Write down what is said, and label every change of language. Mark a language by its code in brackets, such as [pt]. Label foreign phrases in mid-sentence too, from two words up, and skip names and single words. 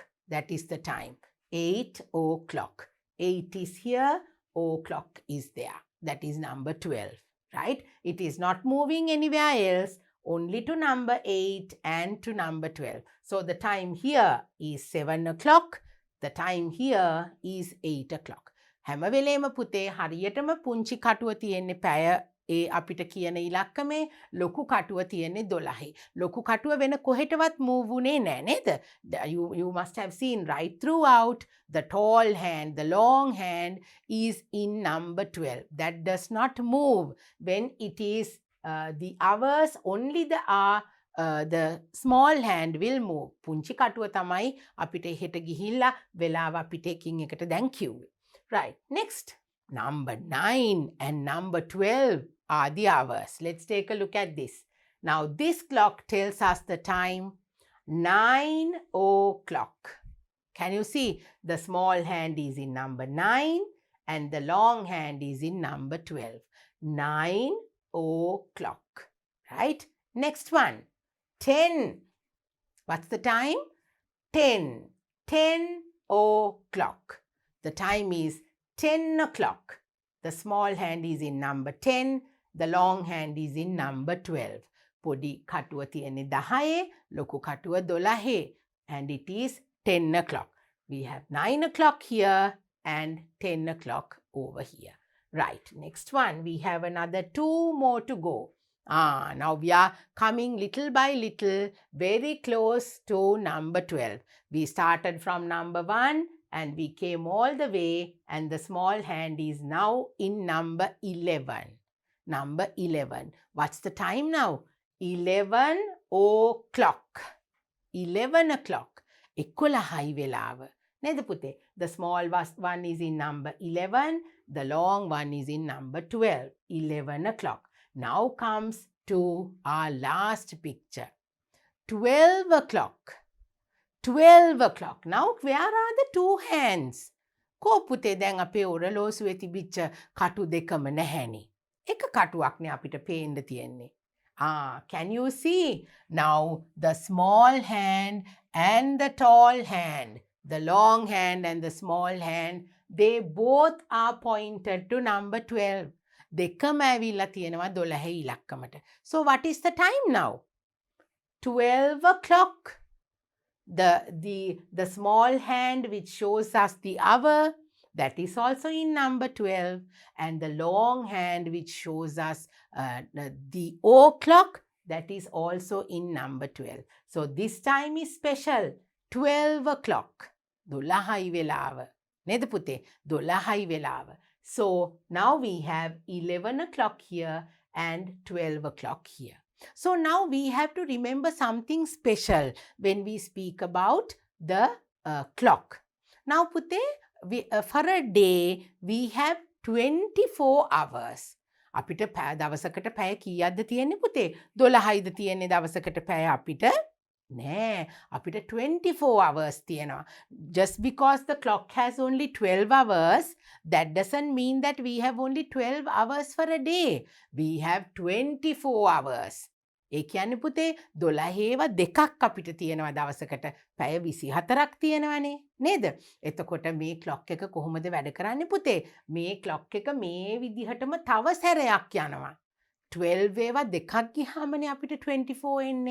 [en] That is the time. 8 o'clock. 8 is here, o'clock is there. That is number 12, right? It is not moving anywhere else, only to number 8 and to number 12. So the time here is 7 o'clock. The time here is 8 o'clock. [si] හැම වෙලේම පුතේ හරියටම පුංචි කටුව තියෙන්නේ පැය අපිට කියන ඉලක්කමේ, ලොකු කටුව තියෙන්නේ 12. ලොකු කටුව වෙන කොහෙටවත් move වුණේ නැහැ නේද? [en] You must have seen right throughout, the tall hand, the long hand is in number 12. That does not move when it is the hours, only the small hand will move. [si] පුංචි කටුව තමයි අපිට එහෙට ගිහිල්ලා වෙලාව අපිට එකින් එකට දැන් කිව්වේ. [en] Right. Next, number 9 and number 12 are the hours. Let's take a look at this. Now, this clock tells us the time 9 o'clock. Can you see? The small hand is in number 9 and the long hand is in number 12. 9 o'clock. Right? Next one, 10. What's the time? 10. 10 o'clock. The time is 10 o'clock. The small hand is in number 10. The long hand is in number 12. [si] පොඩි කටුව තියෙන්නේ 10, ලොකු කටුව 12. [en] And it is 10 o'clock. We have 9 o'clock here and 10 o'clock over here. Right. Next one. We have another 2 more to go. Now we are coming little by little, very close to number 12. We started from number 1 and we came all the way, and the small hand is now in number 11. Number 11. What's the time now? 11 o'clock. 11 o'clock. [si] 11යි වෙලාව. නේද පුතේ? [en] The small one is in number 11, the long one is in number 12, 11 o'clock. Now comes to our last picture. 12 o'clock. 12 o'clock. Now where are the two hands? [si] කෝ පුතේ දැන් අපේ ඔරලෝසුවේ තිබිච්ච කටු දෙකම නැහැනේ. එක කටුවක්නේ අපිට පේන්න තියෙන්නේ. [en] Can you see? Now the small hand and the tall hand, the long hand and the small hand, they both are pointed to number 12. [si] දෙකම ඇවිල්ලා තියෙනවා 12 ඉලක්කමට. [en] So what is the time now? 12 o'clock. The small hand which shows us the hour, that is also in number 12, and the long hand which shows us the o'clock, that is also in number 12. So this time is special. 12 o'clock. [si] 12යි වෙලාව. නේද පුතේ? 12යි වෙලාව. [en] So now we have 11 o'clock here and 12 o'clock here. So now we have to remember something special when we speak about the clock. Now පුතේ, for a day we have 24 hours. [si] අපිට දවසකට පැය කීයක්ද තියෙන්නේ පුතේ? 12යිද තියෙන්නේ දවසකට පැය අපිට? නෑ, අපිට [en] 24 hours [si] තියෙනවා. [en] Just because the clock has only 12 hours, that doesn't mean that we have only 12 hours for a day. We have 24 hours. [si] ඒ කියන්නේ පුතේ 12ව දෙකක් අපිට තියෙනවා දවසකට. පැය 24ක් තියෙනවනේ නේද? එතකොට මේ ක්ලොක් එක කොහොමද වැඩ කරන්නේ පුතේ? මේ ක්ලොක් එක මේ විදිහටම තව සැරයක් යනවා. 12 ඒවා දෙකක් ගියාමනේ අපිට 24 එන්නේ.